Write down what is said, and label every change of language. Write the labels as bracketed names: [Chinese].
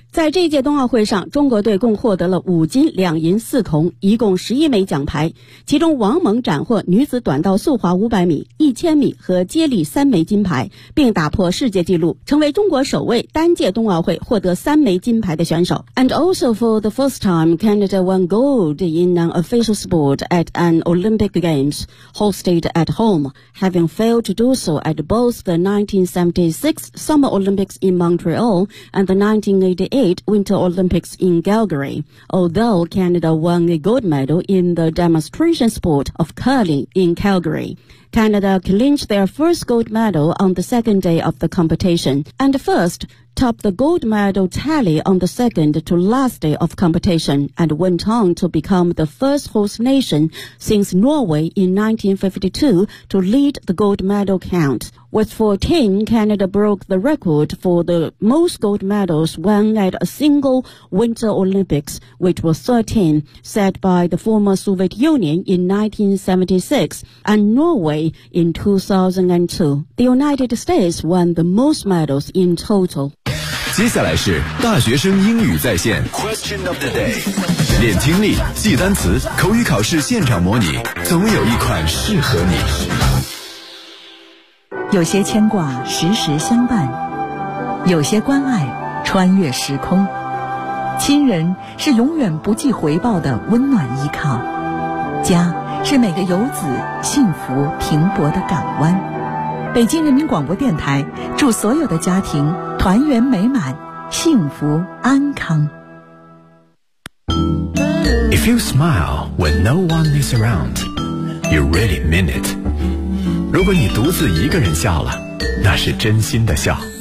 [Chinese] 在这届冬奥会上，中国队共获得了5金2银4铜，一共11枚奖牌，其中王蒙斩获女子短道速滑500米、1000米和接力3枚金牌，并打破世界纪录，成为中国首位单届冬奥会获得3枚金牌的选手。 [English] And also for the first time, Canada won gold in an official sport at an Olympic Games hosted at home, having failed to do so at both the 1976 Summer Olympics in Montreal and the 1988 Winter Olympics in Calgary, although Canada won a gold medal in the demonstration sport of curling in Calgary. Canada clinched their first gold medal on the second day of the competition, and first topped the gold medal tally on the second to last day of competition, and went on to become the first host nation since Norway in 1952 to lead the gold medal count. With 14, Canada broke the record for the most gold medals won at a single Winter Olympics, which was 13, set by the former Soviet Union in 1976 and Norway in 2002. The United States won the most medals in total. [Chinese] 接下来是大学生英语在线 [English] Question of the day. [Chinese] 练听力，记单词，口语考试现场模拟，总有一款适合你。有些牵挂时时相伴，有些关爱穿越时空，亲人是永远不计回报的温暖依靠，家是每个游子幸福停泊的港湾。北京人民广播电台祝所有的家庭团圆美满，幸福安康。 [English] If you smile when no one is around, you really mean it. [Chinese] 如果你独自一个人笑了，那是真心的笑。